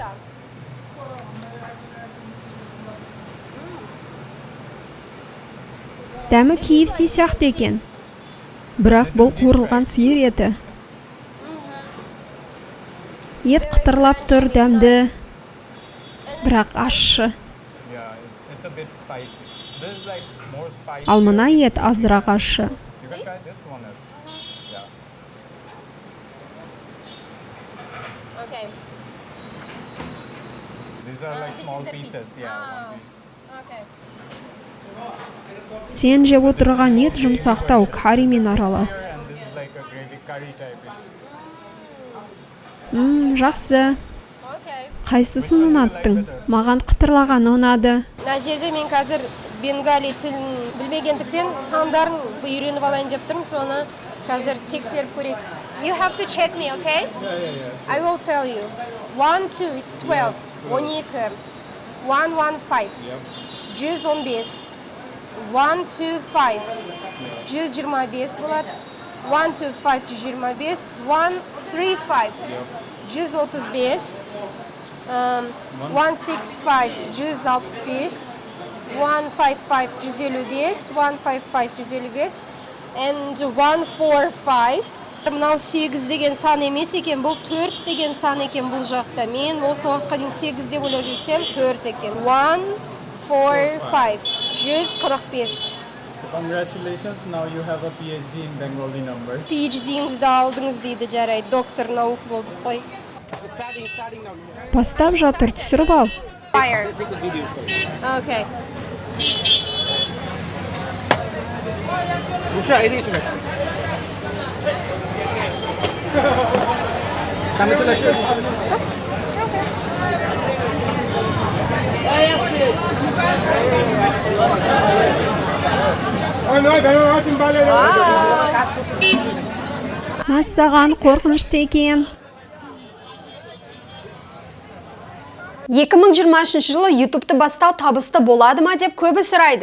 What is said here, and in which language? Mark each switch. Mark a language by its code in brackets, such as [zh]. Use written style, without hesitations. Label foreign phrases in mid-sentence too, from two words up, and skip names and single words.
[kk] Дәмі KFC сияқты екен. Бірақ бұл қуырылған сиыр еті. Ет қытырлап тұр, дәмді. бірақ ащы. [en] Yeah, it's a bit spicy. This is like more spicy. [kk] Ал мына ет азырақ ащы. [en] You can try this one as. Yeah. Okay. These are like This small is the pieces. piece. Yeah, Ah. one piece. Okay. [kk] Сен жеп отырған ет жұмсақтау каримен аралас. [en] And this is like a gravy curry type dish. [kk] Жақсы. Okay. Қайсысын ұнаттың? Маған қытырлаған ұнады. Мына жерде мен қазір бенгали тілін білмегендіктен сандарын үйреніп алайын деп тұрмын, соны қазір тексеріп көрейік. [en] You have to check me, okay? I will tell you. 1, 2, it's 12. 12. 1, 1, 5. 115. [kk] 1, 2, 5. 125 болады. 1, 2, 5, 125. 1, 3, 5. 135. 165, 165. 155, 155. 155, 155. [en] And 145. [kk] Мынау 8 деген сан емес екен, бұл 4 деген сан екен бұл жақта. Мен осы уақытқа дейін 8 деп ойлап жүрсем 4 екен. 145, 145. [en] So congratulations, now you have a PhD in Bengali numbers. [kk] PhD-іңізді алдыңыз дейді, жарайды, [ru] доктор наук [kk] болдық қой. Бастап жатыр, түсіріп ал. Fire. Okay. [bn] রুষা এদিকে চলে আসো সামনে চলে আসো [kk] Мәссаған қорқынышты екен. 2023 жылы YouTube'ты бастау табысты болады ма деп көбі сұрайды.